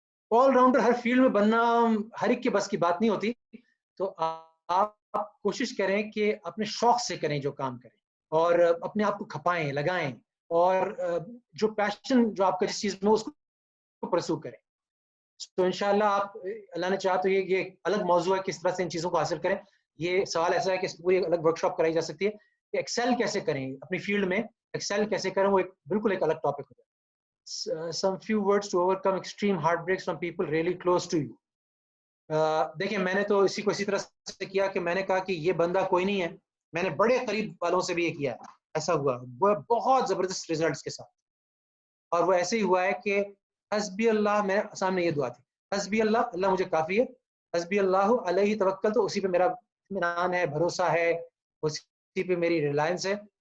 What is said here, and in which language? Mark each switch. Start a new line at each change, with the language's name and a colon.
Urdu: All rounder ہر field میں بننا ہر ایک کے بس کی بات نہیں ہوتی, تو آپ کوشش کریں کہ اپنے شوق سے کریں جو کام کریں, اور اپنے آپ کو کھپائیں, لگائیں, اور جو پیشن جو آپ کا جس چیز میں اس کو پرسو کریں. تو انشاءاللہ آپ, اللہ نے چاہا تو یہ الگ موضوع ہے کس طرح سے ان چیزوں کو حاصل کریں. یہ سوال ایسا ہے کہ اس پوری الگ ورک شاپ کرائی جا سکتی ہے کہ ایکسل کیسے کریں اپنی فیلڈ میں, ایکسل کیسے کریں, وہ بالکل ایک الگ ٹاپک ہوتا ہے.
English: Some few words to overcome extreme heartbreaks from people really close to you.
Urdu: دیکھیں میں نے تو اسی کو اسی طرح سے کیا کہ میں نے کہا کہ یہ بندہ کوئی نہیں ہے, میں نے بڑے قریب والوں سے بھی یہ کیا ہے, ایسا ہوا وہ بہت زبردست ریزلٹس کے ساتھ. اور وہ ایسے ہی ہوا ہے کہ حسبی اللہ, میرے سامنے یہ دعا تھی, حسبی اللہ, اللہ مجھے کافی ہے,
Arabic: حسبی اللہ علیہ توکل,
Urdu: تو اسی پہ میرا اطمینان ہے, بھروسہ ہے, اسی پہ میری ریلائنس ہے.